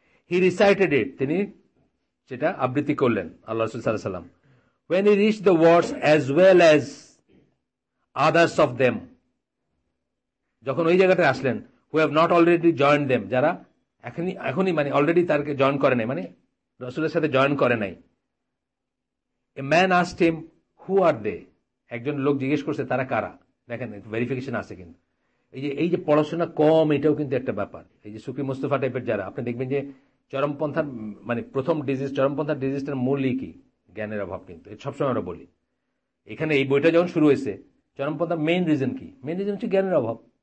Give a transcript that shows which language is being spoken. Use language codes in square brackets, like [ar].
[en] he recited it, [bn] তিনি সেটা আবৃত্তি করলেন আল্লাহ রাসূল সাল্লাল্লাহু আলাইহি ওয়াসাল্লাম। [en] When he reached the words as well as others of them, [bn] যখন ওই জায়গাটা আসলেন, [en] who have not already joined them, [bn] যারা এখনই মানে অলরেডি তারকে জয়েন করে নাই, মানে রাসূলের সাথে জয়েন করে নাই। [en] A man asked him, who are they? [bn] একজন লোক জিজ্ঞেস করছে তারা কারা। দেখেন ভেরিফিকেশন আছে, কিন্তু এই যে পড়াশোনা কম, এটাও কিন্তু একটা ব্যাপার। এই যে সুফি মুস্তাফা টাইপের যারা, আপনি দেখবেন যে চরমপন্থার মানে প্রথম ডিজিজ, চরমপন্থার ডিজিজটার মূলই কি? জ্ঞানের অভাব। কিন্তু সবসময় আমরা বলি, এখানে এই বইটা যখন শুরু হয়েছে, চরমপন্থার মেইন রিজন কি? মেইন রিজন হচ্ছে জ্ঞানের অভাব।